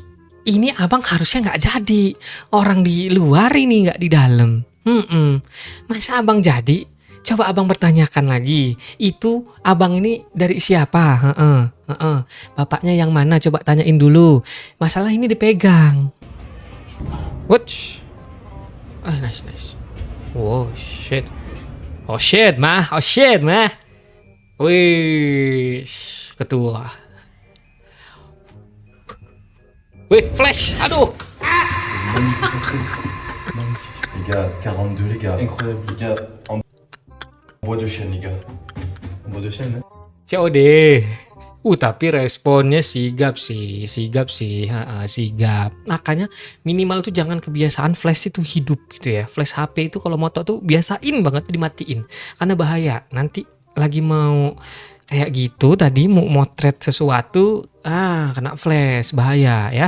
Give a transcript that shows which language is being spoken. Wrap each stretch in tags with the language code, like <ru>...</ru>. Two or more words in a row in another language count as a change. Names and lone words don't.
<id>Ini abang harusnya nggak jadi. Orang di luar ini nggak di dalam. Masa abang jadi? Coba abang bertanyakan lagi. Itu abang ini dari siapa? Bapaknya yang mana? Coba tanyain dulu. Masalah ini dipegang.</id> <en>Watch. Nice. Oh shit, mah.</en> <id>Wih, ketua. Wih, flash, aduh.</id> <fr>Les gars, 42 les gars. Incroyable les gars. En bois de chêne les gars. En bois de chêne. COD.</fr> <id>Tapi responnya sigap sih. Sigap. Makanya minimal tuh jangan kebiasaan flash itu hidup gitu ya. Flash HP itu kalau moto tuh biasain banget dimatiin. Karena bahaya. Nanti lagi mau kayak gitu tadi mau motret sesuatu, kena flash, bahaya ya.</id>